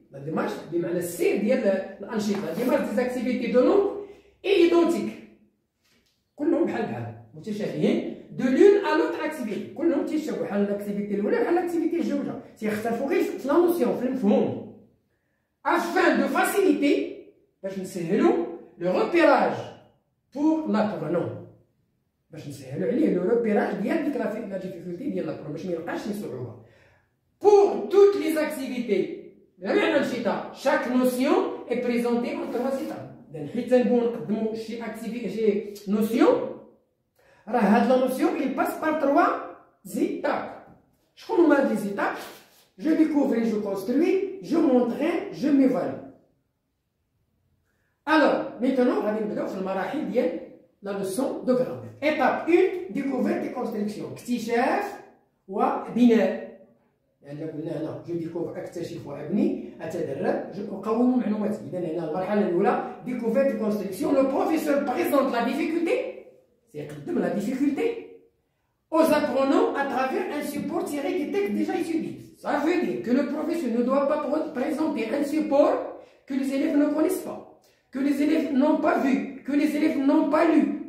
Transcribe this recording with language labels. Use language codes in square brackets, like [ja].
[fr] La démarche [ar] بمعنى السير ديال الأنشطة. [fr] La démarche des activités de langue est identique. [ar] كلهم بحال متشابهين [fr] de l'une à l'autre activité. [ar] كلهم تيشابهوا بحال الأكتيفيتي الأولى بحال الأكتيفيتي الجوجة. تيختلفوا غير في لا نوسيون في المفهوم. [fr] Afin de faciliter [ar] باش نسهلوا [fr] le repérage pour l'apprenant. [ar] باش نسهلوا عليه le repérage ديال ديك لا ديفيكولتي ديال l'apprenant باش ما يلقاش شي صعوبة. [fr] Pour toutes les activités, [ar] جميع الأنشطة, [fr] chaque notion est présentée en 3 étapes. [ar] حيت نبغيو نقدموا شي activité شي notion راه هاد لا notion [fr] il passe par 3 étapes. [ar] شكون هما هاد les étapes? [fr] Je découvre, je construis, je m'entraîne, je m'évalue. Alors, maintenant, [ar] غادي نبداو في المراحل ديال [fr] la leçon de grammaire. Étape 1, découverte et construction. [ar] اكتشاف وبناء. يعني قلنا هنا جو ديكوفر اكتشف وابني اتدرب اقوم معلوماتي. اذا هنا المرحله الاولى [fr] découverte et construction. Le professeur présente la difficulté, c'est-à-dire la difficulté, aux apprenants à travers un support tiré des textes déjà étudiés. Ça veut dire que le professeur ne doit pas présenter un support que les élèves ne connaissent pas, que les élèves n'ont pas vu, que les élèves n'ont pas lu.